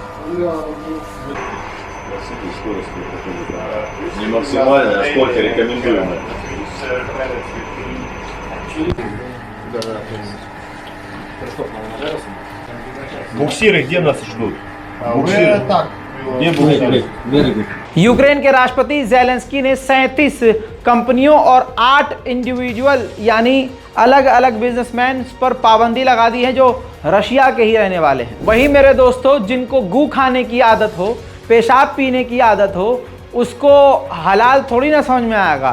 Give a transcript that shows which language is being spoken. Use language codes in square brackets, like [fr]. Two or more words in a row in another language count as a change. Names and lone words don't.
[ru] Скорость Не максимальная, а сколько рекомендуемая? Буксиры где нас ждут? Уже так. Где буксиры? [hi] यूक्रेन के राष्ट्रपति ज़ेलेंस्की ने 37 कंपनियों और 8 इंडिविजुअल यानी अलग अलग बिजनेसमैन पर पाबंदी लगा दी है जो रशिया के ही रहने वाले हैं। वही मेरे दोस्तों, जिनको गू खाने की आदत हो, पेशाब पीने की आदत हो, उसको हलाल थोड़ी ना समझ में आएगा।